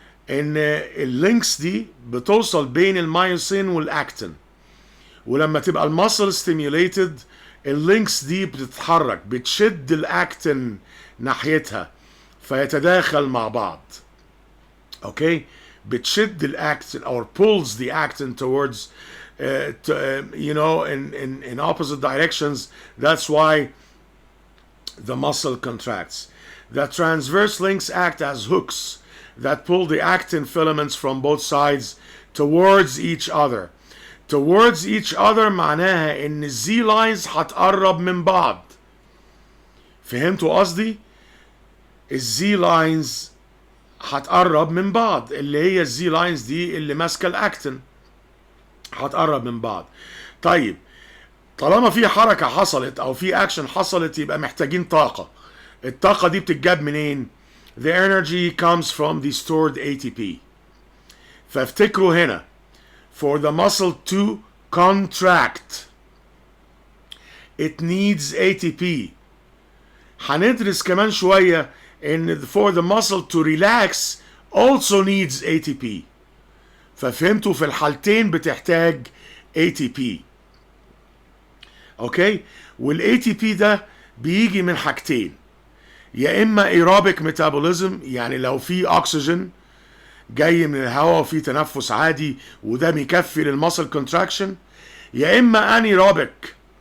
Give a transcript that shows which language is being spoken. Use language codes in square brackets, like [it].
[ar] ان اللينكس دي بتوصل بين المايوسين والاكتين، ولما تبقى المسل ستيميوليتد اللينكس دي بتتحرك، بتشد الاكتين ناحيتها فيتداخل مع بعض. اوكي؟ بتشد الاكتين [en] or pulls the actin towards in opposite directions. That's why the muscle contracts. The transverse links act as hooks that pull the actin filaments from both sides towards each other. Towards each other [ar] معناها ان الزي لاينز هتقرب من بعض. فهمتوا قصدي؟ الزي لاينز هتقرب من بعض، اللي هي الزي لاينز دي اللي ماسكه الاكتين هتقرب من بعض. طيب طالما في حركه حصلت او في اكشن حصلت يبقى محتاجين طاقه. الطاقه دي بتتجاب منين؟ [en] The energy comes from the stored ATP. [ar] فافتكروا هنا [en] for the muscle to contract it needs ATP. [ar] هندرس كمان شوية ان [en] for the muscle to relax also needs ATP. [ar] ففهمتوا في الحالتين بتحتاج ATP. اوكي؟ والATP ده بيجي من حاجتين، يا اما ايروبيك ميتابوليزم، يعني لو في اكسجين جاي من الهواء وفي تنفس عادي وده بيكفي للمسل كونتراكشن، يا اما انيروبيك